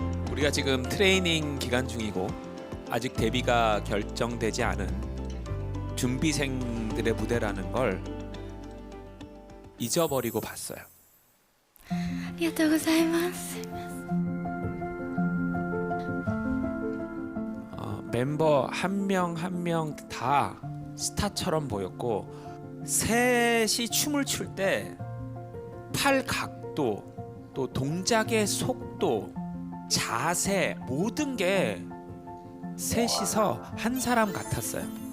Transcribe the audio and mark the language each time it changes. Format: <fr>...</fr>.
<ko>우리가 지금 트레이닝 기간 중이고 아직 데뷔가 결정되지 않은 준비생들의 무대라는 걸 잊어버리고 봤어요.</ko> <ja>ありがとうございます</ja> <ko>멤버 한 명 한 명 다 스타처럼 보였고 셋이 춤을 출 때 팔 각도 또 동작의 속도 자세 모든 게 셋이서 한 사람 같았어요.</ko>